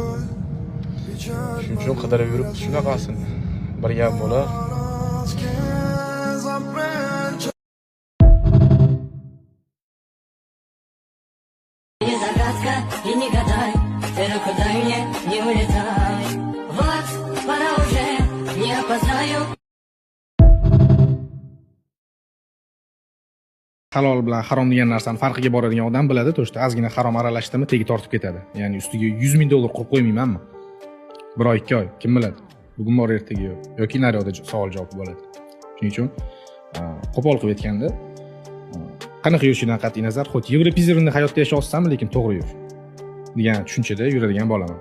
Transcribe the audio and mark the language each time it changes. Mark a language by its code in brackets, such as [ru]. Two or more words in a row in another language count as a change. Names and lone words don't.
[uz] Shuning uchun qidirib yuribmiz shunaqasini. Bir gap bo'lar. [ru] Загадка и не гадай, ты куда мне не улетай. Вот, пора уже, не опоздаю. [uz] Halol bilan harom degan narsani farqiga boradigan odam biladi, to'shda ozgina harom aralashdimi, tegi tortib ketadi. Ya'ni ustiga 100 ming dollar qo'yib qo'ymaymanmi? 1 oy, 2 oy, kim biladi? Bugun bor, ertaga yo'q. Yoki naryoqda savol javob bo'ladi. Shuning uchun qo'pol qilib aytganda, qanaqa yurishidan qat'iy nazar, xuddi Yevropa hayotda yashayapsanmi, lekin to'g'ri yur degan tushunchada yuradigan bolaman.